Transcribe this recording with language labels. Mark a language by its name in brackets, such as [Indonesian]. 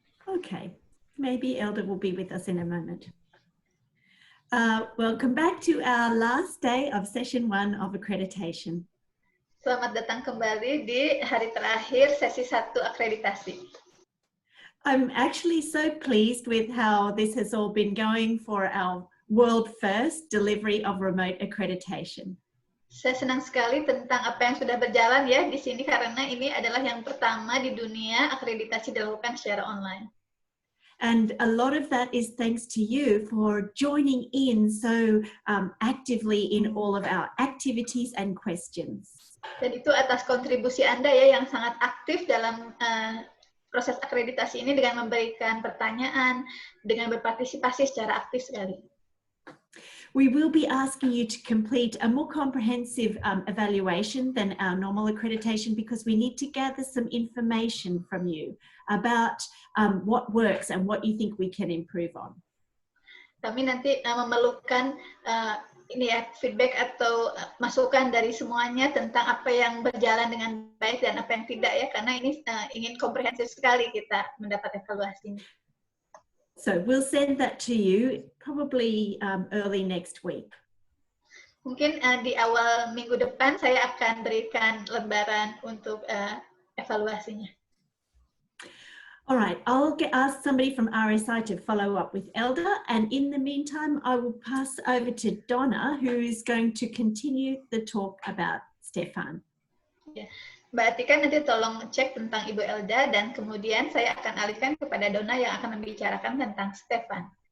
[English] Okay, maybe Elda will be with us in a moment. Welcome back to our last day of session 1 of accreditation. [Indonesian] Selamat datang kembali di hari terakhir sesi 1 akreditasi. [English] I'm actually so pleased with how this has all been going for our world first delivery of remote accreditation. [Indonesian] Saya senang sekali tentang apa yang sudah berjalan ya di sini karena ini adalah yang pertama di dunia akreditasi dilakukan secara online. [English] And a lot of that is thanks to you for joining in so actively in all of our activities and questions. [Indonesian] Dan itu atas kontribusi Anda ya yang sangat aktif dalam proses akreditasi ini dengan memberikan pertanyaan, dengan berpartisipasi secara aktif sekali. [English] We will be asking you to complete a more comprehensive evaluation than our normal accreditation because we need to gather some information from you about what works and what you think we can improve on. [Indonesian] Kami nanti memerlukan ini ya feedback atau masukan dari semuanya tentang apa yang berjalan dengan baik dan apa yang tidak ya karena ini ingin komprehensif sekali kita mendapat evaluasinya. [English] So we'll send that to you probably early next week. [Indonesian] Mungkin di awal minggu depan saya akan berikan lembaran untuk evaluasinya. [English] All right, I'll ask somebody from RSI to follow up with Elda, and in the meantime, I will pass over to Donna, who is going to continue the talk about Stefan. [Indonesian] Ya. Mbak Atika nanti tolong cek tentang Ibu Elda, dan kemudian saya akan alihkan kepada Donna yang akan membicarakan tentang Stefan.